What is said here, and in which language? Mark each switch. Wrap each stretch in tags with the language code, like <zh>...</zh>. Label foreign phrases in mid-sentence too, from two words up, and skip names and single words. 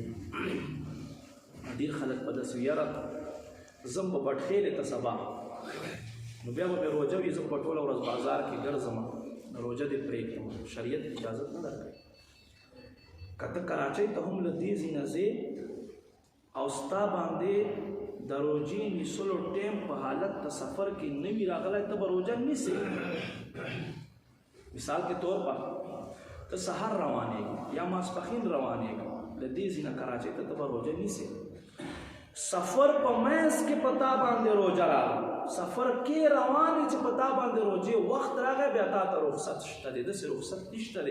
<ps>ډېر خلک په داسې وي یاره زه به بټخېلې ته سبا نو بیا به مې روزه وي زه په ټوله ورځ بازار کې ګرځم روزه دې پرېږدم. شریعت اجازت نه درکوي. که ته کراچۍ ته هم له دې ځای نه ځې او ستا باندې د روزې نیسلو ټیم په حالت د سفر کې نه وي راغلی ته به روزه نیسې.</ps> <ur>مثال کے طور پر</ur> <ps>ته سحر روانېږي یا ماسپښین روانېږي له دې ځای نه کراچۍ ته ته به روزه نیسې. سفر په منځ کې په تا باندې روزه راغله سفر کې روان یې چې په تا باندې روزې وخت راغی بیا تا ته رخصت شته دی. داسې رخصت نشته دی.</ps>